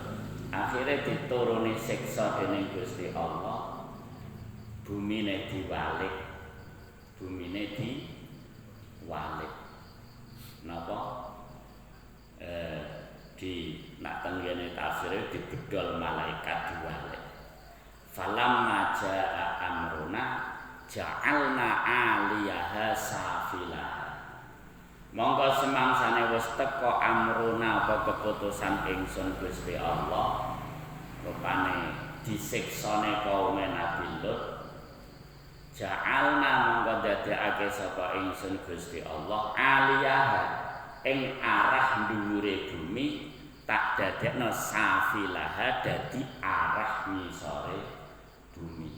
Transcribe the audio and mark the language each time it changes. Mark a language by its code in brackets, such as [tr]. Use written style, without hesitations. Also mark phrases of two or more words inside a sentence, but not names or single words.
[jv] Akhire dituruni siksa dening Gusti Allah. Bumine diwalik. Napa? Di nak tenggene tafsire dibedol malaikat diwalik. [ar] Falamma jaa amruna ja'alna 'aliyaha safilaha. [jv] Monggo semangsane wis teka amruna apa keputusan ingsun Gusti Allah rupane disiksane kaum Nabi Lut. Ja'alna monggo dadekake sapa ingsun Gusti Allah aliyaha ing arah dhuwure bumi tak dadekno safilaha dadi arah ngisore bumi.